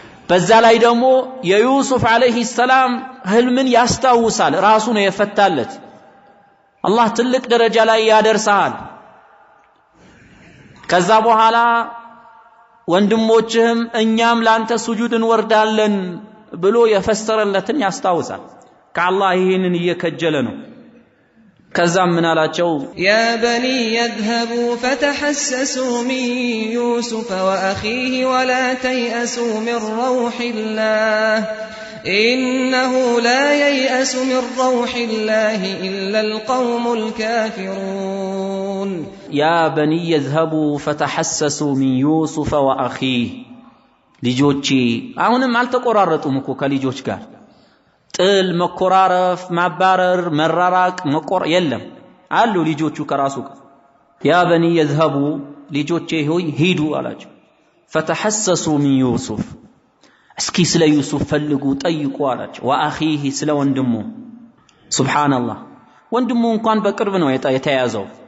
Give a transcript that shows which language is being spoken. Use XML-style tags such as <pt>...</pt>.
<am>በዛ ላይ ደግሞ የዩሱፍ አለይሂ ሰላም ህልምን ያስታውሳል ራሱ ነው የፈታለት አላህ ትልቅ ደረጃ ላይ ያደርሳል ከዛ በኋላ ወንድሞችህም እኛም ላንተ ሱጁድ እንወርዳለን ብሎ የፈሰረለትን ያስታውሳል ከአላህ ይሄንን እየከጀለ ነው ከዛም ምን አላቸው</am> <ar>يا بني يذهبوا فتحسسوا من يوسف وأخيه ولا تيأسوا من روح الله إنه لا ييأس من روح الله إلا القوم الكافرون يا بني يذهبوا فتحسسوا من يوسف وأخيه</ar> <am>ልጆቼ አሁንም አልተቆራረጡም እኮ ከልጆች ጋር ጥል መቆራረፍ ማባረር መራራቅ መቆር የለም አሉ ልጆቹ ከራሱ ጋር</am> <ar>يا بني يذهبوا</ar> <am>ልጆቼ ሆይ ሂዱ አላቸው</am> <ar>فتحسسوا من يوسف</ar> <am>እስኪ ስለ ዩሱፍ ፈልጉ ጠይቁ አላቸው ወአኺህ ስለ ወንድሙ ሱብሃንአላህ ወንድሙ እንኳን በቅርብ ነው የተያዘው</am>